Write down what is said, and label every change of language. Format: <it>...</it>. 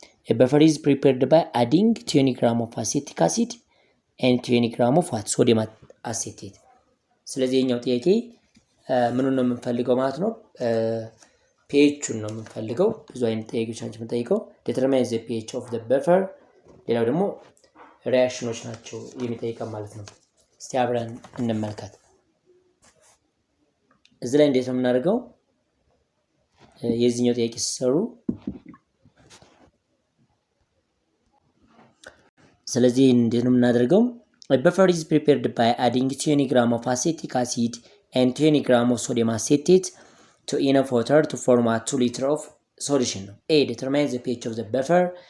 <en>A buffer is prepared by adding 20 gram of acetic acid and 20 gram of what? Sodium acetate.</en> <am>ስለዚህ የኛው ጥያቄ ምኑን ነው የምንፈልገው ማለት ነው? pH ነው የምንፈልገው። ብዙ አይነት ጥያቄዎች ናቸው የምንጠይቀው።</am> <en>determine the pH of the buffer።</en> <am>ሌላው ደግሞ ሪአክሽኖች ናቸው የሚጠይቀው ማለት ነው። እስቲ አብረን እንመልከት። እዚህ ላይ እንዴት ነው የምናደርገው? የዚህኛው ጥያቄ ሲሰሩ ስለዚህ እንዴት ነው የምናደርገው?</am> <en>A buffer is prepared by adding 20 gram of acetic acid and 20 gram of sodium acetate to enough water to form a 2 liter of solution ነው። A determines the pH of the buffer.</en>